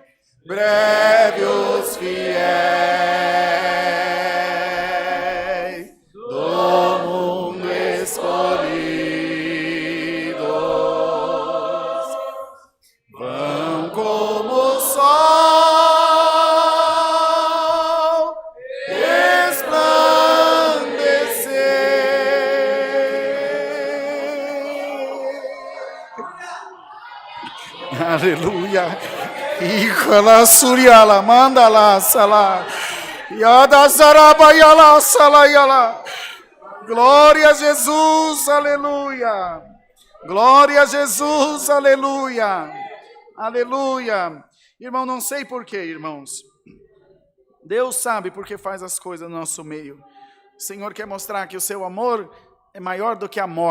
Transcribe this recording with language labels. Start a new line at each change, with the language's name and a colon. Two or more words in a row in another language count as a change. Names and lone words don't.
Portuguese: Breve os fiéis do mundo escolhidos vão como o sol resplandecer. Aleluia. Ikala suryala mandala sala yada zaraba yala sala yala. Glória a Jesus, aleluia. Glória a Jesus, aleluia. Aleluia. Irmão, não sei porquê, irmãos. Deus sabe porque faz as coisas no nosso meio. O Senhor quer mostrar que o seu amor é maior do que a morte.